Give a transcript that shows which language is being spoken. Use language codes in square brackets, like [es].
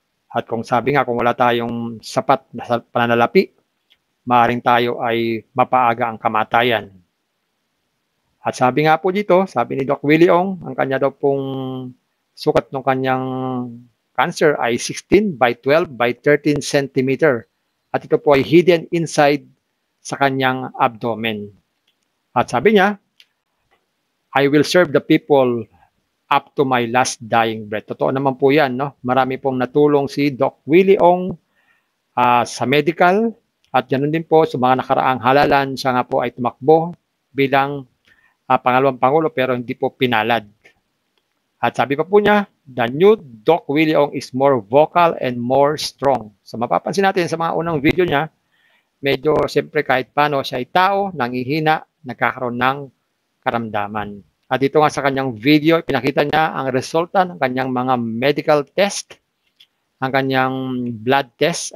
[tl] At kung sabi nga, kung wala tayong sapat na pananalapi, maaaring tayo ay mapaaga ang kamatayan. At sabi nga po dito, sabi ni Doc Willie Ong, ang kanya daw pong sukat ng kanyang cancer ay 16 by 12 by 13 cm. At ito po ay [en] hidden inside [tl] sa kanyang abdomen. At sabi niya, [en] I will serve the people up to my last dying breath. [tl] Totoo naman po yan, no? Marami pong natulong si Doc Willie Ong sa medical at ganoon din po sa mga nakaraang halalan. Siya nga po ay tumakbo bilang pangalawang pangulo pero hindi po pinalad. At sabi pa po niya, [en] the new Doc Willie Ong is more vocal and more strong. [tl] So mapapansin natin sa mga unang video niya, medyo siyempre kahit paano siya ay tao, nangihina, nagkakaroon ng karamdaman. At dito nga sa kanyang video, pinakita niya ang resulta ng kanyang mga medical test, ang kanyang blood test.